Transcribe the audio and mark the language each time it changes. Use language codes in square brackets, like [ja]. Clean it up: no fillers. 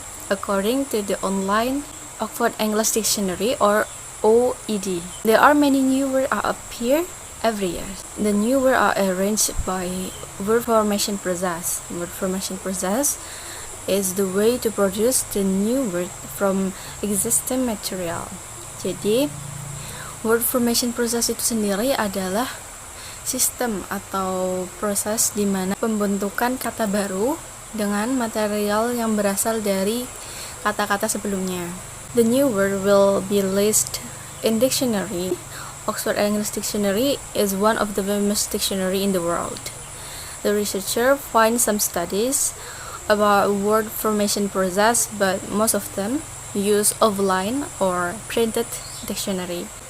[en] According to the online Oxford English Dictionary or OED, there are many new words appear every year. The new words are arranged by word formation process. Word formation process is the way to produce the new word from existing material. [id] Jadi, word formation process itu sendiri adalah sistem atau proses di mana pembentukan kata baru dengan material yang berasal dari kata-kata sebelumnya. [en] The new word will be listed in dictionary. Oxford English Dictionary is one of the famous dictionary in the world. The researcher finds some studies about word formation process, but most of them use offline or printed dictionary.